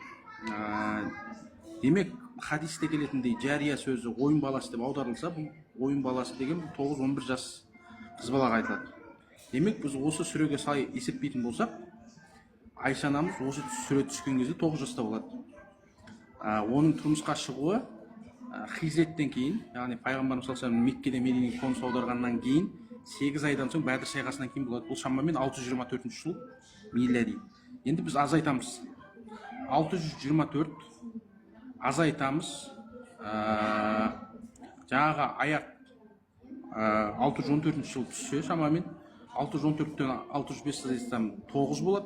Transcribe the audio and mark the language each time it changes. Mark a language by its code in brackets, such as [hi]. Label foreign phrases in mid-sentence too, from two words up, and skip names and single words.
[kk] Демек, хадисте келетіндей жария сөзі ойын баласы деп аударылса, бұл ойын баласы деген 9-11 жас қыз балаға айтылады. Демек, біз осы сүреге сай есептейтін болсақ, Айша анамыз осы сүре түскен кезде 9 жаста болады. Оның тұрмысқа шығуы Хижреттен кейін, яғни пайғамбарымыз [ar] صلى الله عليه وسلم [kk] Меккеде Мединеге қоныс аударғаннан кейін 8 айдан соң Бәдір шайқасынан кейін болады. Бұл шамамен 624 жыл милади. Енді біз азайтамыз. 624 азайтамыз. Жаңағы аяқ 614 жыл түссе шамамен 614-тен 605 азайтсам 9 болады.